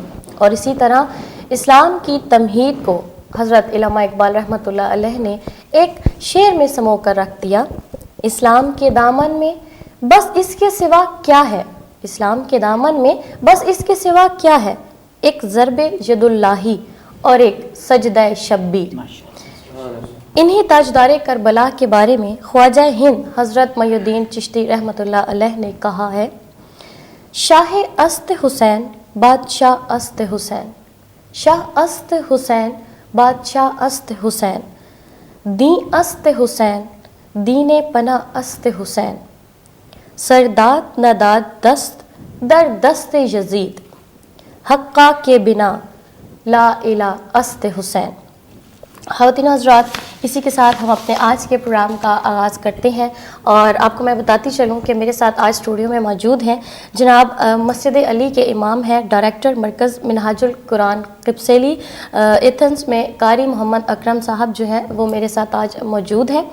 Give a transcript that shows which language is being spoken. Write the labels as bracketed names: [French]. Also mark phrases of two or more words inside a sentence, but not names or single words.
[Urdu] اور اسی طرح اسلام کی تمہید کو حضرت علامہ اقبال رحمۃ اللہ علیہ نے ایک شعر میں سمو کر رکھ دیا: اسلام کے دامن میں بس اس کے سوا کیا ہے، اسلام کے دامن میں بس اس کے سوا کیا ہے، ایک ضرب ید اللہی اور ایک سجدہ شبیر. انہی تاجدار کربلا کے بارے میں خواجہ ہند حضرت محی الدین چشتی رحمۃ اللہ علیہ نے کہا ہے: [Persian] شاہ است حسین بادشاہ است حسین، شاہ است حسین بادشاہ است حسین، دین است حسین دین پناہ است حسین، سرداد نداد دست در دست یزید، حقا کے بنا لا الہ است حسین. [Urdu] خواتین و حضرات، اسی کے ساتھ ہم اپنے آج کے پروگرام کا آغاز کرتے ہیں. اور آپ کو میں بتاتی چلوں کہ میرے ساتھ آج اسٹوڈیو میں موجود ہیں جناب مسجد علی کے امام ہیں، ڈائریکٹر مرکز منہاج القرآن قبسیلی ایتھنز میں قاری محمد اکرم صاحب جو ہیں وہ میرے ساتھ آج موجود ہیں.